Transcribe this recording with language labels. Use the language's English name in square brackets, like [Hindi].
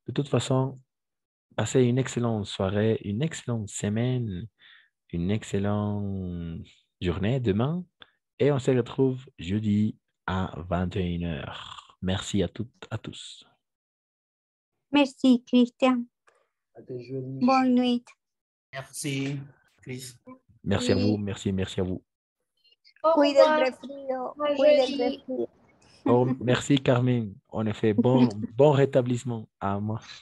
[French] De toute façon, passez une excellente soirée, une excellente semaine, une excellente journée demain. Et on se retrouve jeudi à 21h. Merci à toutes, à tous. Merci, Christian. Bonne nuit. Merci, Chris. Merci à vous, merci à vous. [Spanish] Cuida el resfrío, cuida el resfrío. [French] Oh, merci, Carmen. En effet, bon rétablissement à moi.